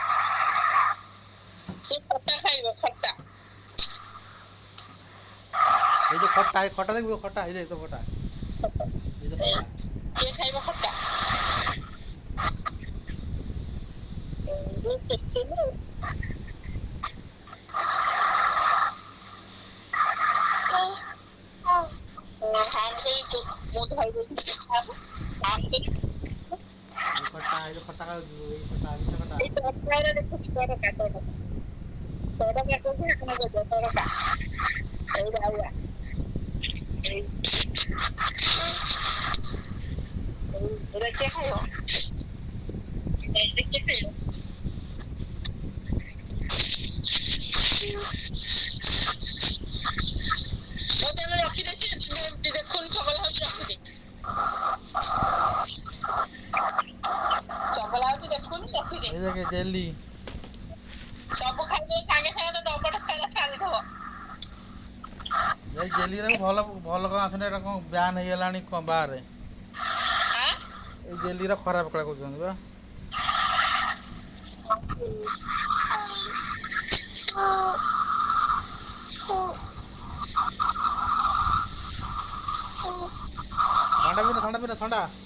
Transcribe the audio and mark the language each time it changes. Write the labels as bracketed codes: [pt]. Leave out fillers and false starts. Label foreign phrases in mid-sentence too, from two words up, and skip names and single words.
[or] ସେ ଖଟା ଖାଇବ ଖଟା [bn] এই যে খটা দেখবি খটা এই দেখ তো খটা এই যে খটা [or] କିଏ ଖାଇବ ଖଟା? ମୁଁ ଧରିଦେଇଛି [bn] এই যে খটা খাওয়া এই খটা মিঠা খটা [or] ଏଇ ତରକାରୀରେ ଦେଖୁଛି ତଡକା କହୁଛି ଆପଣ ତଡକା ଏଇ ରାଉଆ ଏଇ ଏଇଟା କିଏ ଖାଇବ? ଏଇଟା କିଏ ଖାଇବ? ମୁଁ ତାହେଲେ ରଖିଦେଇଛି ଦେଖୁନି ଚଗଲା ହଉଛି ରଖିଦେଇଛି ଚଗଲା ହଉଛି ଦେଖୁନି ରଖିଦେଇଛି [bn] এই দেখে জেলি [or] ସବୁ ଖାଇଦେବ ସାଙ୍ଗେ ସାଙ୍ଗେ ତ ଡବଟା ଛାଡ଼ିଦବ এই ଜେଲିରେ ଭଲ ଭଲ କ'ଣ ଆସୁନି ଏଇଟା କ'ଣ ବ୍ୟାନ୍ ହେଇଗଲାଣି କ'ଣ ବାହାରେ ଆଁ এই ଜେଲିର ଖରାପ କଳା କହୁଛନ୍ତି ବା ଥଣ୍ଡା ପିନା ଥଣ୍ଡା